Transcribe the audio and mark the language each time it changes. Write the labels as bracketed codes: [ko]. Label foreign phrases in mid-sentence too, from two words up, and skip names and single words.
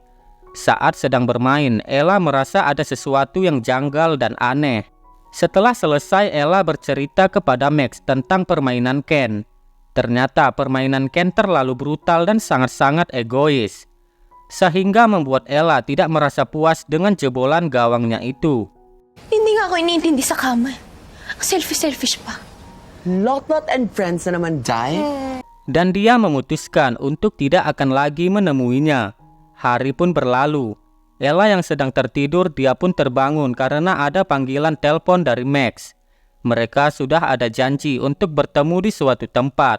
[id] Saat sedang bermain, Ella merasa ada sesuatu yang janggal dan aneh. Setelah selesai, Ella bercerita kepada Max tentang permainan Ken. Ternyata permainan Ken terlalu brutal dan sangat-sangat egois, sehingga membuat Ella tidak merasa puas dengan jebolan gawangnya itu. [tl] Hindi nga ako iniintindi sa kama. Ang selfish pa. [en] Lot and friends [tl] na naman, [en] Jai. [id] Dan dia memutuskan untuk tidak akan lagi menemuinya. Hari pun berlalu. Ella yang sedang tertidur, dia pun terbangun karena ada panggilan telepon dari Max. Mereka sudah ada janji untuk bertemu di suatu tempat.